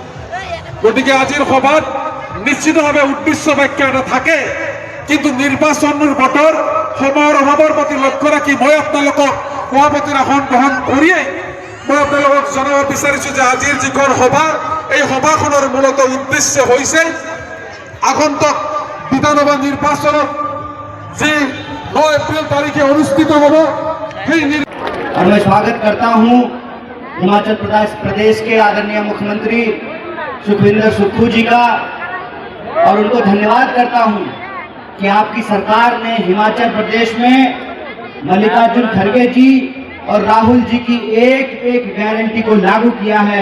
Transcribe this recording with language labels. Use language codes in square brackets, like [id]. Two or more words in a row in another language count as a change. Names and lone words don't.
[as] গতিকে আজিৰ সভাত নিশ্চিতভাৱে উদ্দেশ্য বাক্য এটা থাকে, কিন্তু নিৰ্বাচনৰ বতৰ সময়ৰ অভাৱৰ প্ৰতি লক্ষ্য ৰাখি মই আপোনালোকক সভাপতিৰ আসন গ্ৰহণ কৰিয়েই মই আপোনালোকক জনাব বিচাৰিছোঁ যে আজিৰ যিখন সভা, এই সভাখনৰ মূলত উদ্দেশ্য হৈছে আগন্তুক বিধানসভা নিৰ্বাচনত যি 9 এপ্ৰিল তাৰিখে অনুষ্ঠিত হ'ব সেই [hi] और मैं स्वागत करता हूं हिमाचल प्रदेश के आदरणीय मुख्यमंत्री सुखविंदर सुक्खू जी का, और उनको धन्यवाद करता हूं कि आपकी सरकार ने हिमाचल प्रदेश में मल्लिकार्जुन खड़गे जी और राहुल जी की एक एक गारंटी को लागू किया है।